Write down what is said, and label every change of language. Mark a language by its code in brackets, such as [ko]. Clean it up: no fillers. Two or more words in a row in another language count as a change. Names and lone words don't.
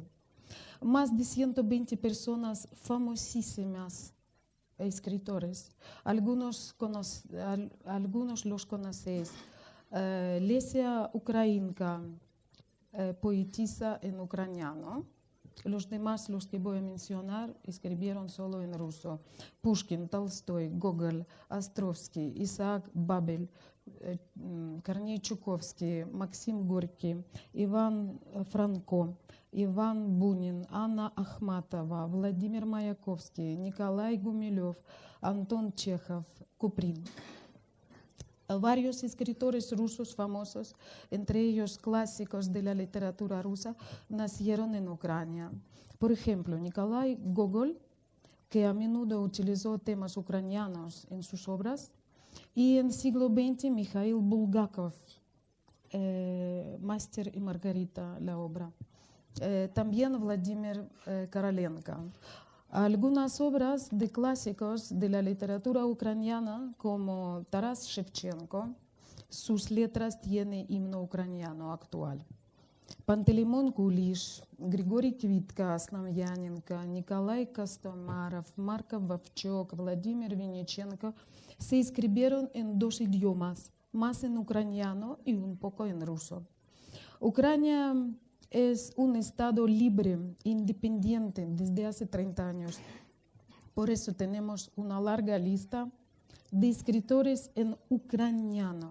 [es] Más de 120 personas famosísimas escritores, algunos los conocéis. Lesia Ukrainka, poetisa en ucraniano. Los demás, los que voy a mencionar, escribieron solo en ruso. Pushkin, Tolstoy, Gogol, Ostrovsky, Isaac Babel, Kornei Chukovsky, Maxim Gorky, Ivan Franko, Иван Бунин, Анна Ахматова, Владимир Маяковский, Николай Гумилев, Антон Чехов, Куприн. Varios escritores rusos famosos, entre ellos clásicos de la literatura rusa, nacieron en Ucrania. Por ejemplo, Nikolai Gogol, que a menudo utilizó temas ucranianos en sus obras, y en siglo XX Mikhail Bulgakov, Máster y Margarita, la obra. También Vladimir Korolenko. Algunas obras de clásicos de la literatura ucraniana, como Taras Shevchenko, sus letras tienen himno ucraniano actual. Pantelimon Kulish, Grigory Kvitka, Aslamyanenko, Nikolai Kostomarov, Markov Vovchok, Vladimir Vinichenko se escribieron en dos idiomas, más en ucraniano y un poco en ruso. Ucrania es un estado libre, independiente desde hace 30 años. Por eso tenemos una larga lista de escritores en ucraniano.